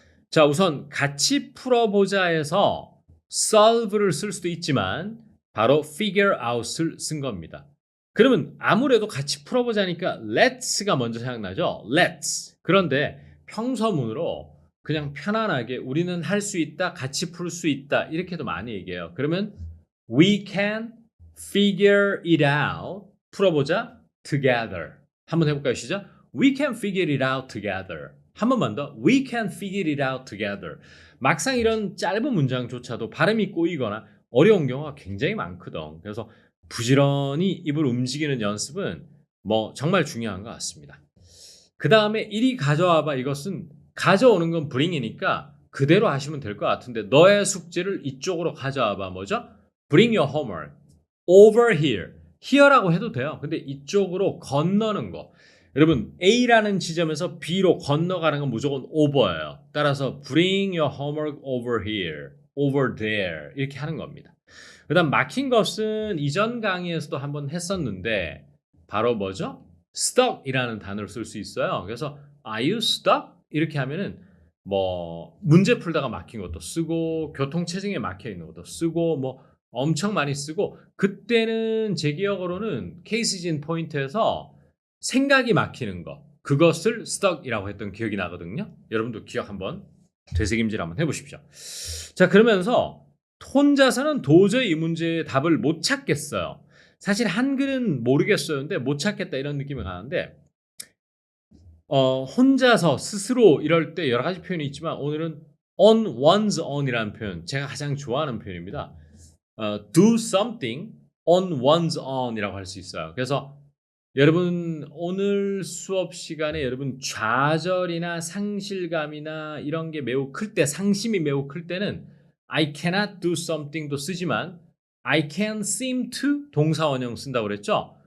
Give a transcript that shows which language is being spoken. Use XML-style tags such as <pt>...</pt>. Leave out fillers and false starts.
<ko>자, 우선 같이 풀어보자에서 solve를 쓸 수도 있지만 바로 figure out을 쓴 겁니다. 그러면 아무래도 같이 풀어보자니까 let's가 먼저 생각나죠?</ko> <en>let's.</en> <ko>그런데 평서문으로 그냥 편안하게 우리는 할 수 있다, 같이 풀 수 있다 이렇게도 많이 얘기해요.</ko> <en>그러면 we can figure it out.</en> <ko>풀어보자 together. 한번 해볼까요? 시작.</ko> <en>We can figure it out together.</en> <ko>한 번만 더.</ko> <en>We can figure it out together.</en> <ko>막상 이런 짧은 문장조차도 발음이 꼬이거나 어려운 경우가 굉장히 많거든. 그래서 부지런히 입을 움직이는 연습은 정말 중요한 것 같습니다. 그 다음에 이리 가져와봐. 이것은 가져오는 건 bring이니까 그대로 하시면 될 것 같은데 너의 숙제를 이쪽으로 가져와봐. 뭐죠?</ko> <en>Bring your homework over here.</en> <ko>here라고 해도 돼요. 근데 이쪽으로 건너는 거. 여러분 A라는 지점에서 B로 건너가는 건 무조건 over예요.</ko> <en>따라서 bring your homework over here, over there</en> <ko>이렇게 하는 겁니다. 그 다음 막힌 것은 이전 강의에서도 한번 했었는데 바로 뭐죠? stuck이라는 단어를 쓸 수 있어요.</ko> <en>그래서 are you stuck?</en> <ko>이렇게 하면은 문제 풀다가 막힌 것도 쓰고 교통체증에 막혀 있는 것도 쓰고 엄청 많이 쓰고 그때는 제 기억으로는 케이스즈 인 포인트에서 생각이 막히는 거 그것을 stuck이라고 했던 기억이 나거든요. 여러분도 기억 한번 되새김질 한번 해보십시오. 자, 그러면서 혼자서는 도저히 이 문제의 답을 못 찾겠어요. 사실 한글은 모르겠어요. 근데 못 찾겠다 이런 느낌이 가는데 혼자서 스스로 이럴 때 여러 가지 표현이 있지만 오늘은 on one's own이라는 표현 제가 가장 좋아하는 표현입니다.</ko> <en>do something on one's own이라고</en> <ko>할 수 있어요. 그래서 여러분 오늘 수업 시간에 여러분 좌절이나 상실감이나 이런 게 매우 클 때 상심이 매우 클 때는</ko> <en>I cannot do something</en> <ko>도 쓰지만</ko> <en>I can seem to</en> <ko>동사원형 쓴다고 그랬죠?</ko>